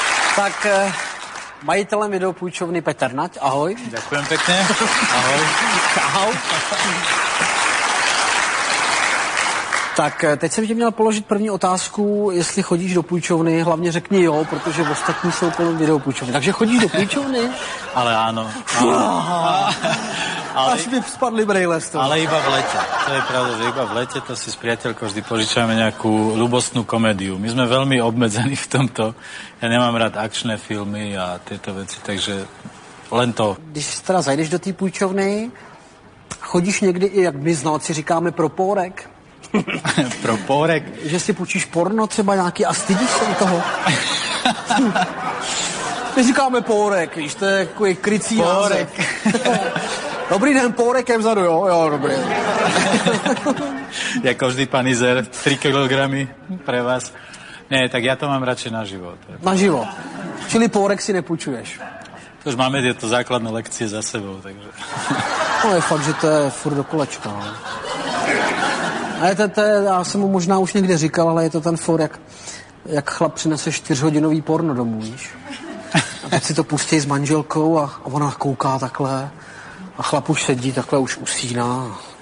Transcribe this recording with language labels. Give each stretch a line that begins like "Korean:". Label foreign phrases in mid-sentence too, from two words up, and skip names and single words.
Czech: Tak majitelem videopůjčovny Petr Nať, ahoj.
Slovak: Ďakujem pekne. Ahoj. Ahoj.
Czech: Tak teď jsem ti měl položit první otázku, jestli chodíš do půjčovny, hlavně řekni jo, protože ostatní jsou kolem videopůjčovny. Takže chodíš do půjčovny?
Slovak: Ale áno.
Czech: Až mi spadli brejle z toho.
Slovak: Ale iba v lete. To je pravda, že iba v lete to si s priateľkou vždy požičame nejakú ľubostnú komédiu. My sme veľmi obmedzení v tomto. Ja nemám rád akčné filmy a tieto veci, takže len to.
Czech: Když teda zajdeš do té půjčovny, chodíš někdy i, jak my znalci říkáme, pro pórek? Pro pórek? Že si půjčíš porno třeba nějaký a stydíš se u toho? My říkáme pórek, víš, to je takový krycí pórek. Dobrý den, pórekem vzadu, jo? Jo, dobrý. Jako vždy
Slovak: panizer, 3 kilogramy pre vás. Ne, tak ja to mám radšej naživo. Naživo.
Czech: Čili pórek si nepůjčuješ.
Slovak: To už máme tieto základné lekcie za sebou, takže...
Czech: No je fakt, že to je furt do kolečka, no. A já jsem mu možná už někde říkal, ale je to ten for, jak chlap přinese 4hodinový porno domů, víš? A teď si to pustí s manželkou a ona kouká takhle a chlap už sedí, takhle už usíná.